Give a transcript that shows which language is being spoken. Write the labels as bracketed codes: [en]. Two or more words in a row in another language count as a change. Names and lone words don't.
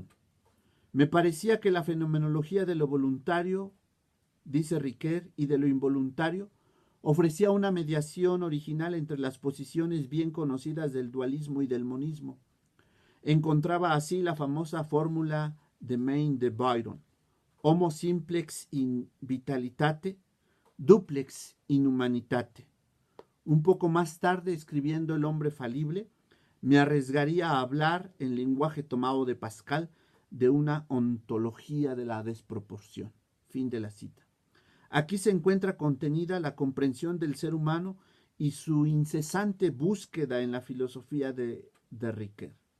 [es] Me parecía que la fenomenología de lo voluntario, dice Ricoeur, y de lo involuntario, ofrecía una mediación original entre las posiciones bien conocidas del dualismo y del monismo. Encontraba así la famosa fórmula de Maine de Byron: [la] homo simplex in vitalitate, duplex in humanitate. [es] Un poco más tarde, escribiendo El hombre falible, me arriesgaría a hablar, en lenguaje tomado de Pascal, de una ontología de la desproporción. Fin de la cita. Aquí se encuentra contenida la comprensión del ser humano y su incesante búsqueda en la filosofía de Ricoeur.